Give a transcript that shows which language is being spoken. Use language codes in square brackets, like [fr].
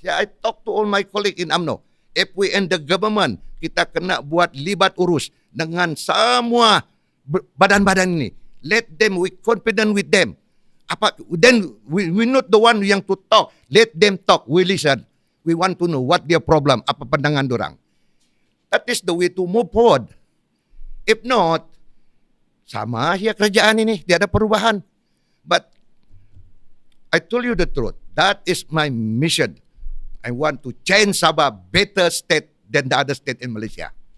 [en] I talk to all my colleagues in UMNO. If we end the government, [ms] kita kena buat libat urus dengan semua badan-badan ini. [en] Let them, we confident with them. Then we not the one yang to talk. Let them talk, we listen. We want to know what their problem, [ms] apa pandangan dorang. [en] That is the way to move forward. If not, [ms] sama ya kerajaan ini, tidak ada perubahan. [en] But I told you the truth. That is my mission. I want to change Sabah better state than the other state in Malaysia.